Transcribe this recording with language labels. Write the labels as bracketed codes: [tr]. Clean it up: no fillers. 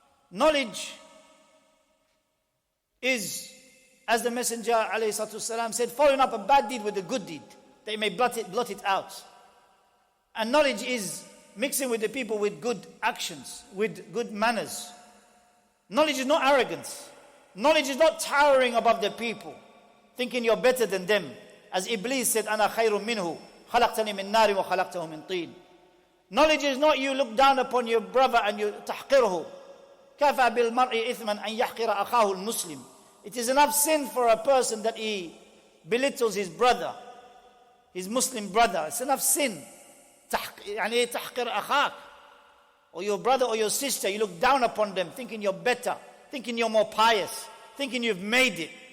[en] Knowledge is, as the Messenger ﷺ said, following up a bad deed with a good deed, that you may blot it out. And knowledge is mixing with the people with good actions, with good manners. Knowledge is not arrogance. Knowledge is not towering above the people, thinking you're better than them. As Iblis said, [ar] أَنَا خَيْرٌ مِّنْهُ خَلَقْتَنِي مِنْ نَارٍ وَخَلَقْتَهُ مِنْ طِينٍ. [en] Knowledge is not you look down upon your brother and you [ar] تحقره. كَفَى بِالْمَرْءِ إِثْمًا أَنْ يَحْقِرَ أَخَاهُ الْمُسْلِمِ. [en] It is enough sin for a person that he belittles his brother, his Muslim brother. It's enough sin. [ar] يعني تحقر أخاك, [en] or your brother or your sister, you look down upon them thinking you're better, thinking you're more pious, thinking you've made it.